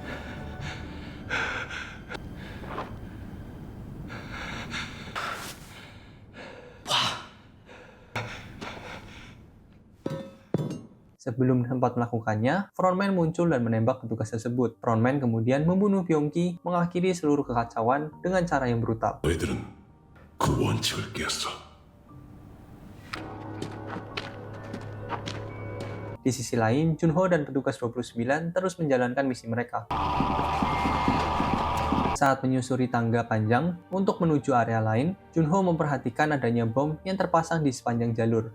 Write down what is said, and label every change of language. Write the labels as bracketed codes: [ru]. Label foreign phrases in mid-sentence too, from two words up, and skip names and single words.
[id] Sebelum sempat melakukannya, frontman muncul dan menembak petugas tersebut. Frontman kemudian membunuh Byung-ki, mengakhiri seluruh kekacauan dengan cara yang brutal. [ko] 너희들은 그 원칙을 깼어. [id] Di sisi lain, Junho dan petugas 29 terus menjalankan misi mereka. Saat menyusuri tangga panjang untuk menuju area lain, Junho memperhatikan adanya bom yang terpasang di sepanjang jalur.